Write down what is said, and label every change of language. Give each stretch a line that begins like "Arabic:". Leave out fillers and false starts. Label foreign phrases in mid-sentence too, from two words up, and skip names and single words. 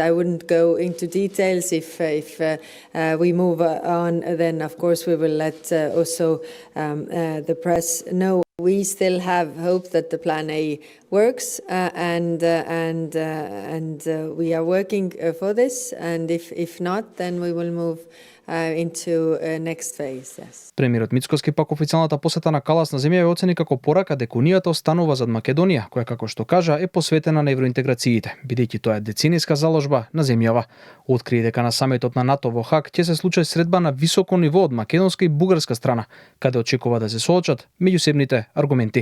English: I wouldn't go into details. If we move on, then of course we will let also the press know. We still have hope that the Plan A works, and we are working for this. And if not, then we will move into next phase. Yes.
Macedonian: Премиерот Мицкоски пак официјалната посета на Калас на земја ја оцени како порака дека Унијата останува зад Македонија, која како што кажа е посветена на евроинтеграциите, бидејќи тоа е деценијска заложба на земјава. Откри дека на самитот на НАТО во Хаг ќе се случи средба на високо ниво од македонска и бугарска страна, каде очекува да се соочат меѓусебните аргументи.